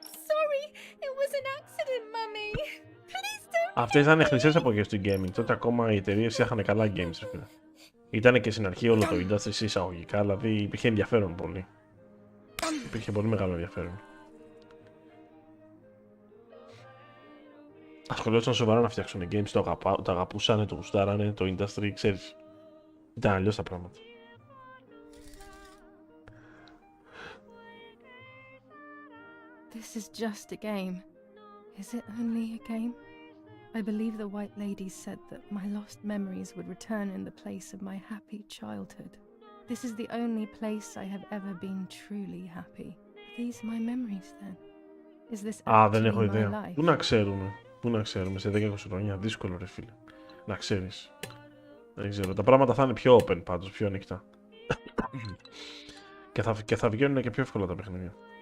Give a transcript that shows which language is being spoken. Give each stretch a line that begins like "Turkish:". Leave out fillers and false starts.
English: Sorry, it was an accident, Mummy. Please don't.
Greek: Αυτές ήταν χρυσές εποχές του gaming. Τότε ακόμα οι εταιρείες φτιάχνανε καλά games. Ήταν και στην αρχή όλο το industry εισαγωγικά, δηλαδή υπήρχε ενδιαφέρον πολύ. Υπήρχε πολύ μεγάλο ενδιαφέρον. Ασχολιόταν σοβαρά να φτιάξουν games, το αγαπούσανε, το γουστάρανε, το industry, ξέρεις. Ήταν αλλιώς τα πράγματα.
English: This is just a game. Is it only a game? I believe the White Lady said that my lost memories would return in the place of my happy childhood. This is the only place I have ever been truly happy. Are these my memories then? Is this
Greek: δεν έχω
English: actually my
Greek: ιδέα.
English: life?
Greek: Πού να ξέρουμε, σε 10-20 χρόνια, δύσκολο ρε φίλε. Να ξέρεις. Δεν ξέρω, τα πράγματα θα είναι πιο open πάντως, πιο ανοιχτά. και θα βγαίνουν και πιο εύκολα τα παιχνίδια.